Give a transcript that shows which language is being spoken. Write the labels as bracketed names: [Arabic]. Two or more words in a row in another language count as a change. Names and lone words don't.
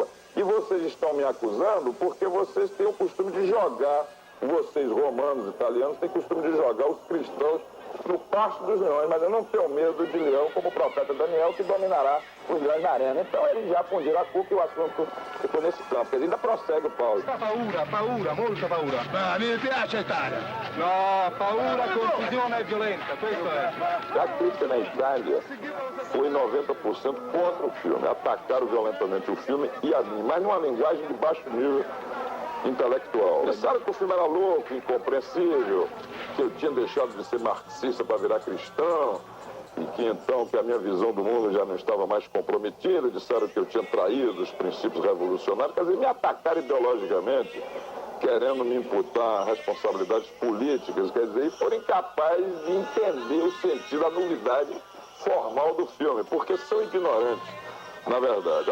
[Portuguese] E vocês estão me acusando porque vocês têm o costume de jogar, vocês romanos, italianos, têm o costume de jogar os cristãos no pasto dos leões, mas eu não tenho medo de leão como o profeta Daniel, que dominará os leões na arena. Então eles já fundiram a culpa e o assunto ficou nesse campo. Ele ainda prossegue, Paulo. [Italian] Paura, molta paura. Ma mi piace Italia. No, paura, confusione e violenza, questo è. [Portuguese] A crítica na Itália foi 90% contra o filme. Atacaram violentamente o filme e a mim, mas numa linguagem de baixo nível intelectual. Pensaram que o filme era louco, incompreensível, que eu tinha deixado de ser marxista para virar cristão, e que então que a minha visão do mundo já não estava mais comprometida, disseram que eu tinha traído os princípios revolucionários, quer dizer, me atacaram ideologicamente, querendo me imputar responsabilidades políticas, quer dizer, e foram incapazes de entender o sentido, a nulidade formal do filme, porque são ignorantes, na verdade.